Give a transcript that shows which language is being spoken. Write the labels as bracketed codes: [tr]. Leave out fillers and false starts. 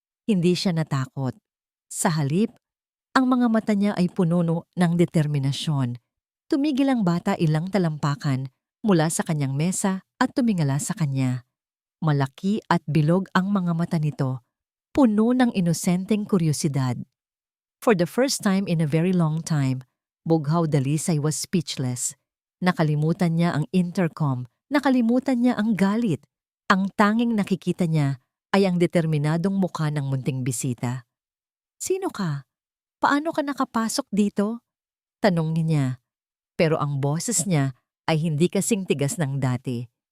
[tl] Hindi siya natakot. Sa halip, ang mga mata niya ay puno ng determinasyon. Tumigil ang bata ilang talampakan mula sa kanyang mesa at tumingala sa kanya. Malaki at bilog ang mga mata nito, puno ng inosenteng kuryosidad. [en] For the first time in a very long time, Bughaw Dalisay was speechless. [tl] Nakalimutan niya ang intercom, nakalimutan niya ang galit. Ang tanging nakikita niya ay ang determinadong mukha ng munting bisita. Sino ka? Paano ka nakapasok dito? Tanong niya. Pero ang boses niya ay hindi kasing tigas ng dati.